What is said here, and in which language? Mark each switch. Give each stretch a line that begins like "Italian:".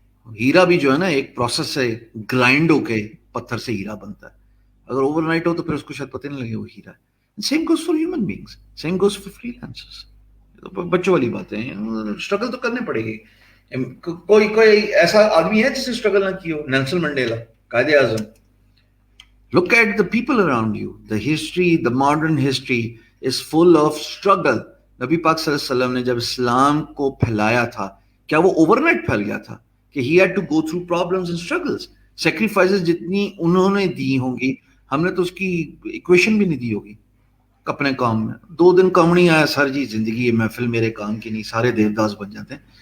Urdu: ہیرا بھی جو ہے نا ایک پروسیس ہے, گرائنڈ ہو کے پتھر سے ہیرا بنتا ہے. اگر اوور نائٹ ہو تو پھر اس کو شاید پتہ نہیں لگے وہ ہیرا ہے.
English: Same goes for human beings. Same goes for freelancers.
Urdu: بچوں والی باتیں ہیں, اسٹرگل تو کرنے پڑے گی. کوئی ایسا آدمی ہے جس نے اسٹرگل نہ کی ہو؟ Nelson Mandela, Quaid Azam.
English: Look at the people around you. The history, the modern history is full of struggle.
Urdu: نبی پاک صلی اللہ علیہ وسلم نے جب اسلام کو پھیلایا تھا, کیا وہ اوور نائٹ پھیل گیا تھا؟ کہ
English: he had to go through problems and struggles.
Urdu: Sacrifices جتنی انہوں نے دی ہوں گی, ہم نے تو اس کی ایکویشن بھی نہیں دی ہوگی. اپنے کام میں. 2 دن کام نہیں آیا سر جی, زندگی یہ محفل میرے کام کی نہیں, سارے دیوداس بن جاتے ہیں.